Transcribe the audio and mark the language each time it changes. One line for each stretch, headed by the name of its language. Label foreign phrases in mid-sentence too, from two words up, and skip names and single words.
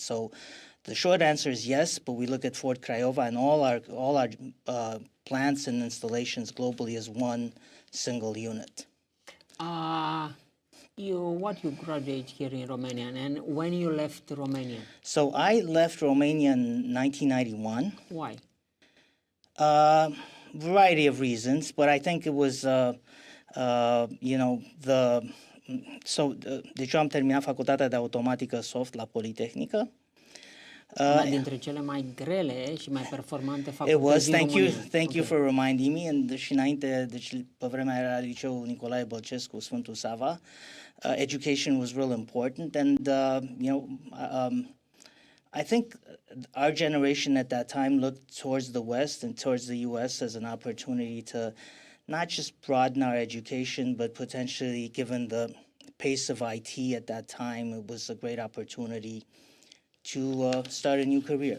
English: So the short answer is yes, but we look at Ford Craiova and all our plants and installations globally as one single unit. You graduate here in Romania, and when you left Romania? So I left Romania in 1991. Why? Variety of reasons, but I think it was,
Romanian: deci eu am terminat facultatea de automatică soft la Politehnică. Una dintre cele mai grele și mai performante facultăți
English: It was,
Romanian: din România.
English: thank you for reminding me, and
Romanian: și înainte, deci pe vremea era liceul Nicolae Bălcescu, Sfântul Sava,
English: education was real important, and I think our generation at that time looked towards the West and towards the U.S. as an opportunity to not just broaden our education, but potentially, given the pace of IT at that time, it was a great opportunity to start a new career.